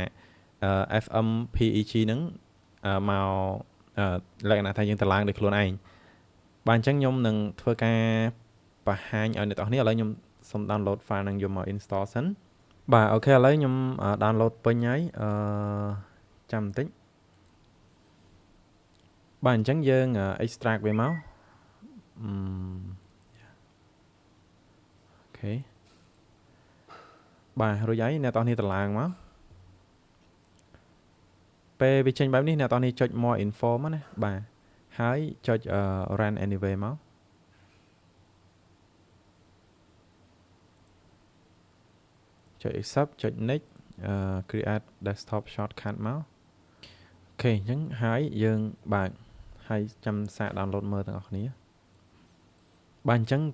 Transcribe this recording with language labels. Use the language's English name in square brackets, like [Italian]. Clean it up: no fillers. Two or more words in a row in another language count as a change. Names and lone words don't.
[Khmer] FMPEG ហ្នឹងមកលក្ខណៈថាយើងតម្លើងដោយខ្លួនឯងបាទអញ្ចឹងខ្ញុំនឹងធ្វើការបង្ហាញឲ្យអ្នកទាំងគ្នាឥឡូវខ្ញុំសូម [English] download file [Khmer] ហ្នឹងយកមក install សិនបាទអូខេឥឡូវខ្ញុំ download ពេញហើយចាំបន្តិចបាទអញ្ចឹងយើង extract វាមក អូខេបាទរួចហើយអ្នកទាំងគ្នាតម្លើងមកពេលវាចេញបែបនេះអ្នកទាំងគ្នាចុច [English] more info [Khmer] មកណាបាទហើយចុច [English] run anyway [Khmer] មក ចុច accept ចុច [English] next create desktop shortcut [Khmer] មកអូខេអញ្ចឹងហើយយើងបើកហើយចាំសាក download មើលទាំងអស់គ្នាបាទអញ្ចឹង